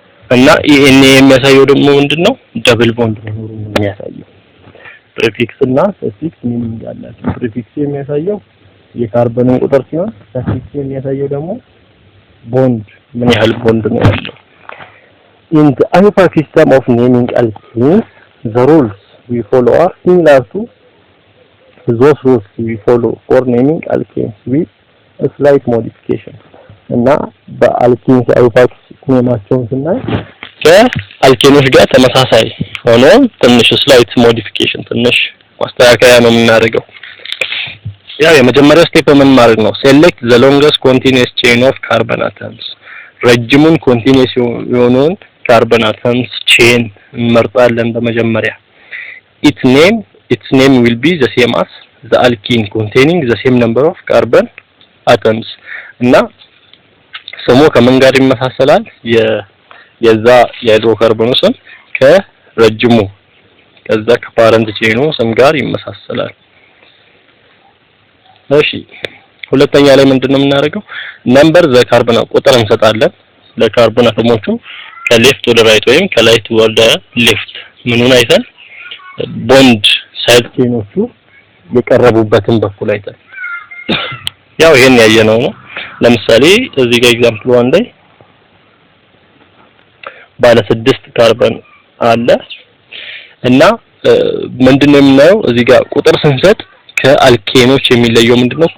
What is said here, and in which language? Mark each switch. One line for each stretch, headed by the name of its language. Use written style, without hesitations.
Amharic: እና ይሄን የሚያሳየው ደግሞ ምንድነው ደብል ቦንድ መኖሩን ነው የሚያሳየው። ፕሪፊክስ እና ሰፊክስ ሚኒንግ አላቸው። ፕሪፊክስ የሚያሳየው የካርበንን ቁጥር ሲሆን ሰፊክስ የሚያሳየው ደግሞ ቦንድ ምን ያህል ቦንድ ነው ያለው።
English: In the IUPAC system of naming alkenes, the rules we follow are similar to those rules we follow for naming alkenes with a slight modification.
Amharic: እና በአልኬንስ IUPAC ኔማቸውን ስናይ ከአልኬኖች ጋር ተመሳሳይ ሆኖ ትንሽ ስላይት ሞዲፊኬሽን ትንሽ ማስተካከያ ነው የምናደርገው። ያው የመጀመሪያው ስቴፕ ምን ማድረግ ነው?
English: select the longest continuous chain of carbon atoms
Amharic: ረጅሙን continuous የሆነውን carbon atoms chain እንመርጣለን በመጀመሪያ።
English: its name will be the same as the alkene containing the same number of carbon atoms
Amharic: እና ስሙ ከምን ጋር ይመሳሰላል? የዛ የሃይድሮካርቦኑ ስም ከረጅሙ ከዛ ከፓረንት ቼኑ ስም ጋር ይመሳሰላል። እሺ ሁለተኛ ላይ ምንድነው የምናደርገው? ነምበር ዘ ካርቦን ቁጥር እንሰጣለን ለካርቦን አተሞቹ ከሌፍት ወደ ራይት ወይም ከራይት ወደ ሌፍት ምኑን አይተን ቦንድ ሳይድ ቼኖቹ የቀረቡበትን በኩል አይተን ያው ይሄን ያየነው ነው። ለምሳሌ እዚህ ጋር ኤግዛምፕል 1 ላይ ባለ 6 ካርበን አለ እና ምንድነው የምናየው እዚህ ጋር ቁጥር ስንሰጥ ከአልኬኖች የሚለየው ምንድነው?